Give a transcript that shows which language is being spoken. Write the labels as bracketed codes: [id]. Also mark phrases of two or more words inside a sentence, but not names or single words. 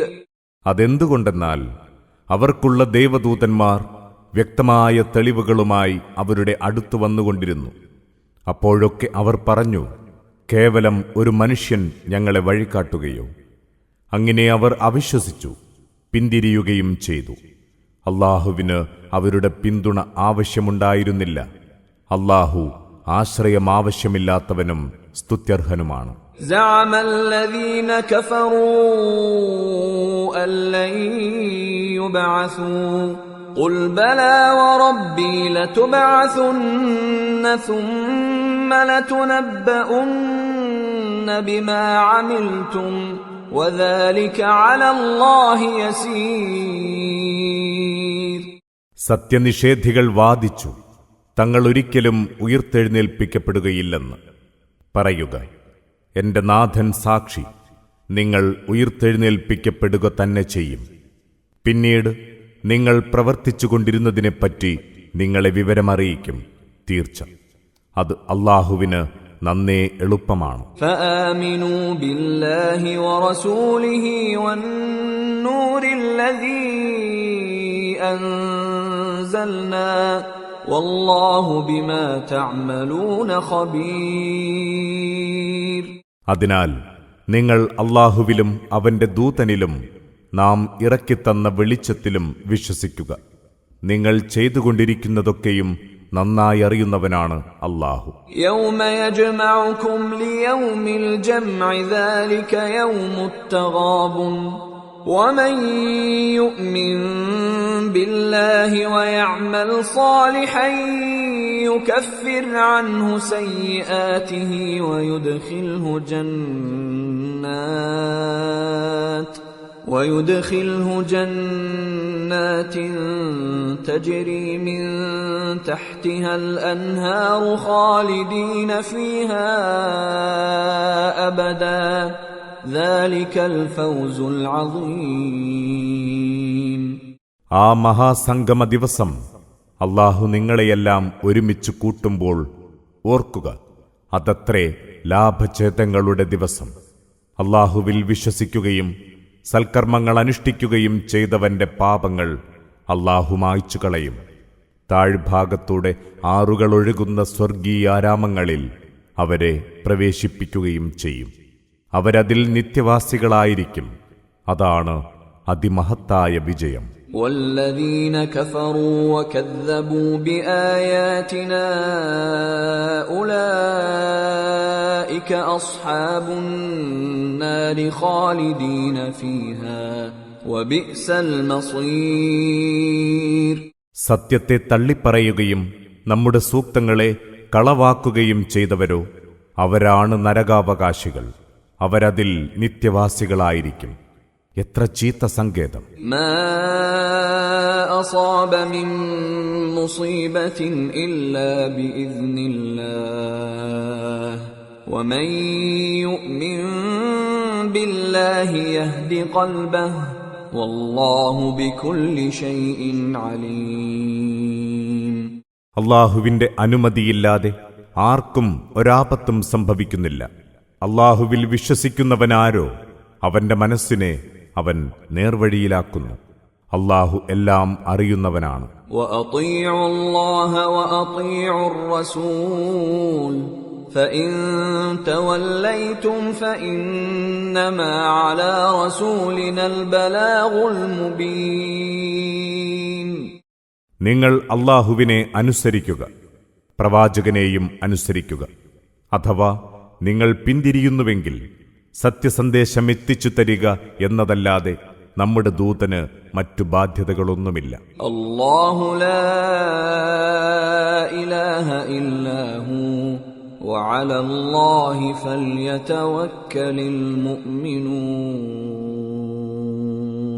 [ml] അതെന്തുകൊണ്ടെന്നാൽ അവർക്കുള്ള ദേവദൂതന്മാർ വ്യക്തമായ തെളിവുകളുമായി അവരുടെ അടുത്തു വന്നുകൊണ്ടിരുന്നു. അപ്പോഴൊക്കെ അവർ പറഞ്ഞു, കേവലം ഒരു മനുഷ്യൻ ഞങ്ങളെ വഴികാട്ടുകയോ? അങ്ങനെ അവർ അവിശ്വസിച്ചു, പിന്തിരിയുകയും ചെയ്തു. അല്ലാഹുവിന് അവരുടെ പിന്തുണ ആവശ്യമുണ്ടായിരുന്നില്ല. അല്ലാഹു ആശ്രയം ആവശ്യമില്ലാത്തവനും സ്തുത്യർഹനുമാണ്. [ar] زعم الذين كفروا أن لن يبعثوا قل بلى وربي لتبعثن ثم لتنبؤن بما عملتم وذلك على الله يسير. [ml] സത്യനിഷേധികൾ വാദിച്ചു, തങ്ങൾ ഒരിക്കലും ഉയിർത്തെഴുന്നേൽപ്പിക്കപ്പെടുകയില്ലെന്ന്. പറയുക, എന്റെ നാഥൻ സാക്ഷി, നിങ്ങൾ ഉയിർത്തെഴുന്നേൽപ്പിക്കപ്പെടുക തന്നെ ചെയ്യും. പിന്നീട് നിങ്ങൾ പ്രവർത്തിച്ചുകൊണ്ടിരുന്നതിനെപ്പറ്റി നിങ്ങളെ വിവരമറിയിക്കും. തീർച്ച അത് അല്ലാഹുവിന് നന്നേ എളുപ്പമാണ്. [ar] فآمنوا بالله ورسوله والنور الذي أنزلنا والله بما تعملون خبير. [ml] അതിനാൽ നിങ്ങൾ അല്ലാഹുവിലും അവന്റെ ദൂതനിലും നാം ഇറക്കിത്തന്ന വെളിച്ചത്തിലും വിശ്വസിക്കുക. നിങ്ങൾ ചെയ്തുകൊണ്ടിരിക്കുന്നതൊക്കെയും നന്നായി അറിയുന്നവനാണ് അല്ലാഹു. [ar] يوم يجمعكم ليوم الجمع ذلك يوم التغابن ومن يؤمن بالله ويعمل صالحا يكفر عنه سيئاته ويدخله جنات تجري من تحتها الأنهار خالدين فيها أبدا ذلك الفوز العظيم. [ml] ആ മഹാസംഗമ ദിവസം അല്ലാഹു നിങ്ങളെയെല്ലാം ഒരുമിച്ച് കൂട്ടുമ്പോൾ ഓർക്കുക, അതത്രേ ലാഭഛേദങ്ങളുടെ ദിവസം. അല്ലാഹുവിൽ വിശ്വസിക്കുകയും സൽക്കർമ്മങ്ങൾ അനുഷ്ഠിക്കുകയും ചെയ്തവന്റെ പാപങ്ങൾ അല്ലാഹു മായ്ച്ചു കളയും. താഴ്ഭാഗത്തൂടെ ആറുകളൊഴുകുന്ന സ്വർഗീയാരാമങ്ങളിൽ അവരെ പ്രവേശിപ്പിക്കുകയും ചെയ്യും. അവരതിൽ നിത്യവാസികളായിരിക്കും. അതാണ് അതിമഹത്തായ വിജയം. [ar] والذين كفروا وكذبوا بآياتنا أولئك أصحاب النار خالدين فيها وبئس المصير. [ml] സത്യത്തെ തള്ളിപ്പറയുകയും നമ്മുടെ സൂക്തങ്ങളെ കളവാക്കുകയും ചെയ്തവരോ അവരാണ് നരകാവകാശികൾ. അവരതിൽ നിത്യവാസികളായിരിക്കും. എത്ര ചീത്ത സങ്കേതം. [ar] ما أصاب من مصيبة إلا بإذن الله ومن يؤمن بالله يهد قلبه والله بكل شيء عليم. [ml] അള്ളാഹുവിന്റെ അനുമതിയില്ലാതെ ആർക്കും ഒരാപത്തും സംഭവിക്കുന്നില്ല. അള്ളാഹുവിൽ വിശ്വസിക്കുന്നവനാരോ അവന്റെ മനസ്സിനെ അവൻ നേർവഴിയിലാക്കുന്നു. അള്ളാഹു എല്ലാം അറിയുന്നവനാണ്. [ar] وأطيعوا الله وأطيعوا الرسول فإن توليتم فإنما على رسولنا البلاغ المبين. [ml] നിങ്ങൾ അള്ളാഹുവിനെ അനുസരിക്കുക, പ്രവാചകനെയും അനുസരിക്കുക. അഥവാ നിങ്ങൾ പിന്തിരിയുന്നുവെങ്കിൽ സത്യസന്ദേശം എത്തിച്ചു തരിക എന്നതല്ലാതെ നമ്മുടെ ദൂതന് മറ്റു ബാധ്യതകളൊന്നുമില്ല. [ar] الله لا إله إلا هو وعلى الله فليتوكل المؤمنون.